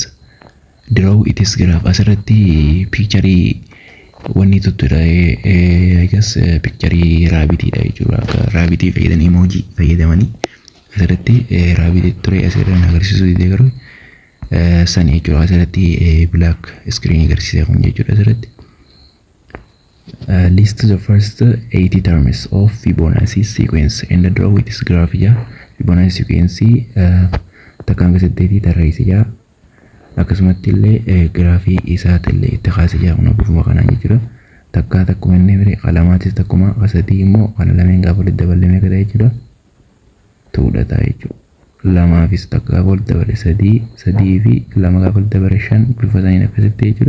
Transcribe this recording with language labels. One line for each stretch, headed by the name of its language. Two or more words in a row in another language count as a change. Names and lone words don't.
English: Draw its graph.
Oromo: Asirratti picture wanni tuttura
English: I guess picture rabbit
Oromo: dha jechuudha. Rabbit fayyadaman emoji fayyadamanii asirratti rabbit ture asirratti agarsiisuu dide garuu san jechuudha. Asirratti
English: black screen
Oromo: agarsiisa kun jechuudha.
English: Asirratti list the first 80 terms of Fibonacci sequence and draw its graph. Fibonacci sequence
Oromo: takkaan keessatti tarreesse jaa akkasumatti illee graafii isaati illee itti kaasee jaa kun bifuma kanaan jechuudha. Takkaa takkuma inni bire qalamaatis takkuma qasadii immoo kana lameen gaafa walitti dabalee meeqa ta'e jechuudha. Tuudha ta'a jechuudha. Lamaafis takka gaafa walitti dabale sadii fi lama gaafa walitti dabale 5 bifa saniin akkasitti jechuudha.